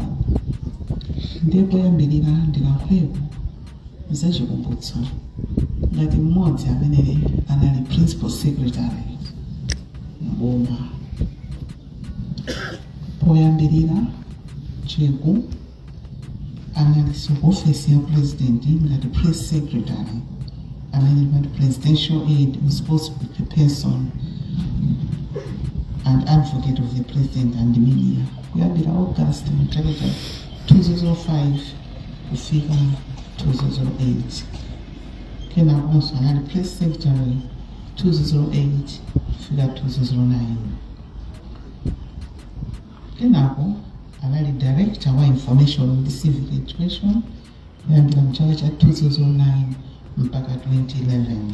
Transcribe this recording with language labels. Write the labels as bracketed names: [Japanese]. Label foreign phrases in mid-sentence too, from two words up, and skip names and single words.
[Nyanja] Ndipo yambirira ndilankhulepo zachikumbutso ngati mmodzi amene anali [English] principal secretary [Nyanja] mboma. Poyambirira Chiku anali [English] office ya president ngati press secretary amene presidential aide responsible person and advocate of the president and the media. [Nyanja] Kuyambira August 2005 kufika 2008. Kenakonso anali [English] press secretary [Nyanja] 2008 kufika 2009. Kenako anali director wa [English] information and civic education [Nyanja] kuyambira mchaka cha 2009 mpaka 2011.